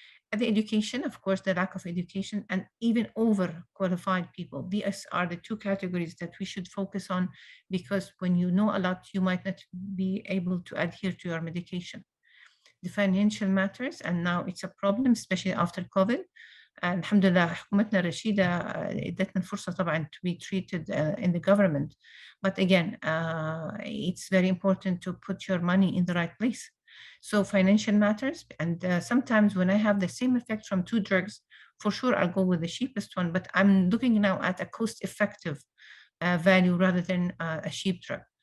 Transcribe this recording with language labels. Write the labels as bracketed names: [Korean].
[English] The education, of course, the lack of education, and even overqualified people. These are the two categories that we should focus on, because when you know a lot, you might not be able to adhere to your medication. The financial matters, and now it's a problem, especially after COVID. [Arabic] الحمد لله حكومتنا الرشيدة ادتنا الفرصة طبعا [English] to be treated in the government. But again, it's very important to put your money in the right place. So financial matters, and sometimes when I have the same effect from two drugs, for sure I'll go with the cheapest one, but I'm looking now at a cost-effective value rather than a cheap drug.